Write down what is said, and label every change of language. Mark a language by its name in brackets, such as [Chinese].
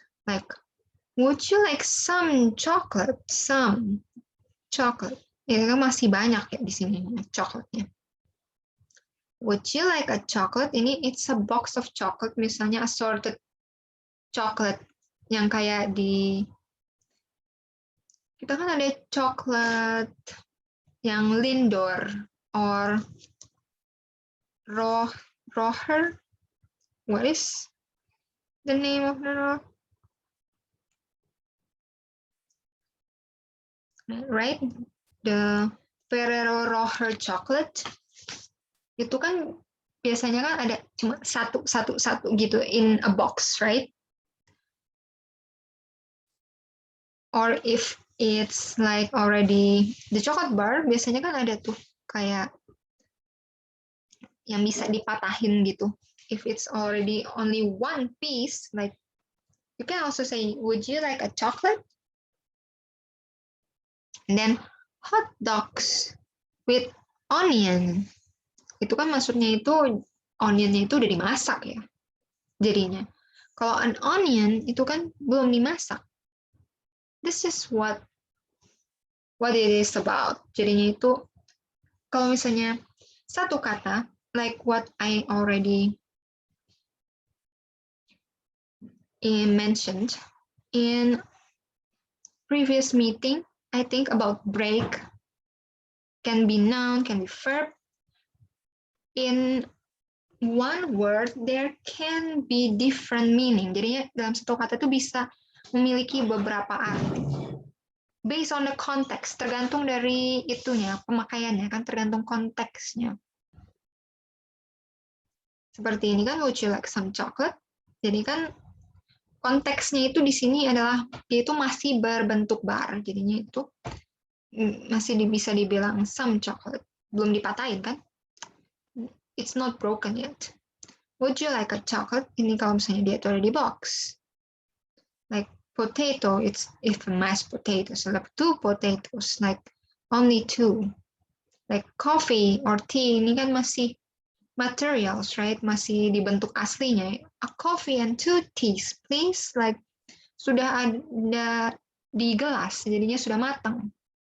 [English] Like, would you like some chocolate? Some chocolate. [Indonesian] Ya kan masih banyak ya di sini coklatnya. [English] Would you like a chocolate? [Indonesian] Ini [English] it's a box of chocolate, [Indonesian] misalnya assorted chocolate yang kayak di, kita kan ada coklat yang Lindor. [English] or roher. What is the name of the roh? Right, the [Indonesian] Ferrero Rocher chocolate itu kan biasanya kan ada cuma satu gitu [English] in a box, right? Or if it's like already the chocolate bar, [Indonesian] biasanya kan ada tuh kayak yang bisa dipatahin gitu. [English] If it's already only one piece, like you can also say, would you like a chocolate? And then hot dogs with onion. [Indonesian] Itu kan maksudnya itu onionnya itu udah dimasak ya. Jadinya. Kalau an onion itu kan belum dimasak. [English] This is what it is about. [Indonesian] Jadinya itu kalau misalnya satu kata, [English] like what I already mentioned in previous meeting, I think about break can be noun, can be verb. In one word, there can be different meaning. [Indonesian] Jadinya dalam satu kata itu bisa memiliki beberapa arti. [English] Based on the context, [Indonesian] tergantung dari itunya, pemakaiannya, kan tergantung konteksnya. Seperti ini kan, [English] would you like some chocolate? [Indonesian] Jadi kan konteksnya itu di sini adalah dia itu masih berbentuk bar, jadinya itu masih bisa dibilang some chocolate, belum dipatahin kan? [English] It's not broken yet. Would you like a chocolate? [Indonesian] Ini kalau misalnya dia itu ada di box. [English] Like potato, it's if mashed potatoes, so like 2 potatoes, like only 2. Like coffee or tea, [Indonesian] ini kan masih [English] materials, right? [Indonesian] Masih dibentuk aslinya. [English] A coffee and 2 teas, please. [Indonesian] Like sudah ada di gelas, jadinya sudah matang.